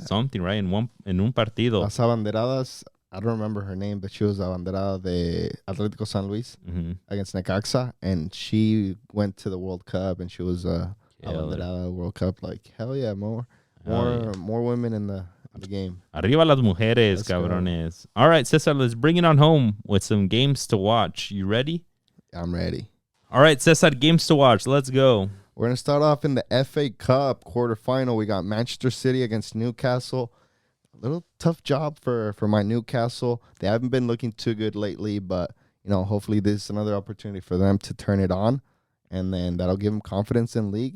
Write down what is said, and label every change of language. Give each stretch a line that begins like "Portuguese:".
English: Something, right?
Spanish: En un partido.
English: Las abanderadas, I don't remember her name, but she was abanderada de Atlético San Luis against Necaxa, and she went to the World Cup, and she was abanderada World Cup. Like, hell yeah, more women in the game.
Spanish: Arriba las mujeres, cabrones.
English: All right, Cesar, let's bring it on home with some games to watch. You ready? I'm ready. All right, Cesar, games to watch. Let's go. We're going to start off in the FA Cup quarterfinal. We got Manchester City against Newcastle. A little tough job for my Newcastle. They haven't been looking too good lately, but hopefully this is another opportunity for them to turn it on, and then that'll give them confidence in league.